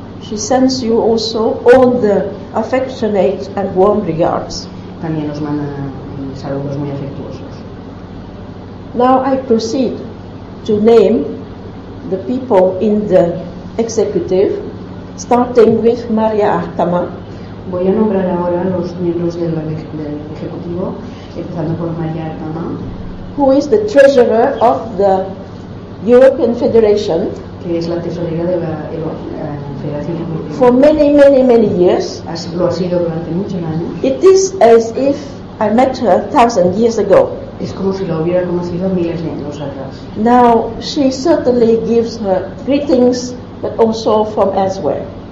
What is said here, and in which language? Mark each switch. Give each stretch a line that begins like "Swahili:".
English: She sends you also all the affectionate and warm regards.
Spanish: También nos manda saludos muy afectuosos.
English: Now I proceed to name the people in the executive, starting with Maria Artama.
Spanish: Voy a nombrar ahora los miembros del ejecutivo, empezando por Maria Artama,
English: who is the treasurer of the European Federation,
Spanish: que es la tesorera de la Federación Europea.
English: For many, many, many years.
Spanish: Lo ha sido durante muchos años.
English: It is as if I met her 1,000 years ago.
Spanish: Es como si la hubiera conocido miles de años atrás.
English: Now she certainly gives her greetings, but also from elsewhere.